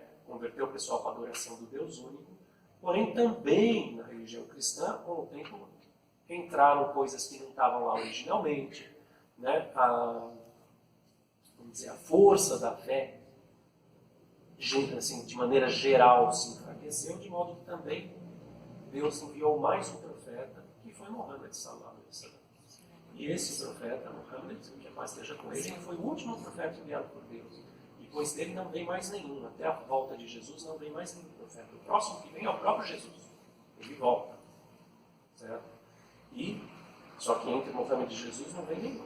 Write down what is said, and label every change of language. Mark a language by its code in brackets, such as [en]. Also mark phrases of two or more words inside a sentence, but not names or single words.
[pt] Converteu o pessoal para a adoração do Deus único. Porém, também na religião cristã, com o tempo, entraram coisas que não estavam lá originalmente, né? Vamos dizer, a força da fé, assim, de maneira geral, se enfraqueceu, de modo que também Deus enviou mais um profeta, que foi Muhammad [ar] sallallahu alaihi wasallam. [pt] E esse profeta, Muhammad, que a paz esteja com ele foi o último profeta enviado por Deus. Depois dele não vem mais nenhum. Até a volta de Jesus não vem mais nenhum profeta. O próximo que vem é o próprio Jesus. Ele volta. Certo? Só que entre Muhammad e Jesus não vem nenhum.